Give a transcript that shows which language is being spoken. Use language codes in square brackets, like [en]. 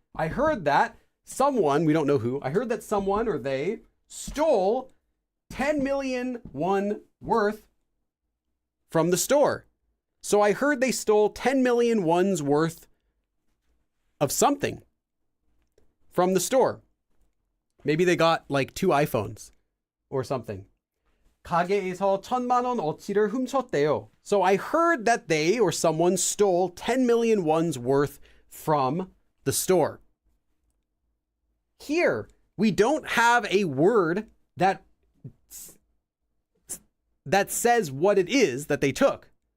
[en] I heard that someone, we don't know who, I heard that someone or they stole 10 million won worth from the store. So I heard they stole 10 million won's worth of something from the store. Maybe they got like 2 iPhones or something. [ko] 가게에서 1,000,000원 어치를 훔쳤대요. [en] So I heard that they or someone stole 10 million won's worth from the store. Here, we don't have a word that says what it is that they took.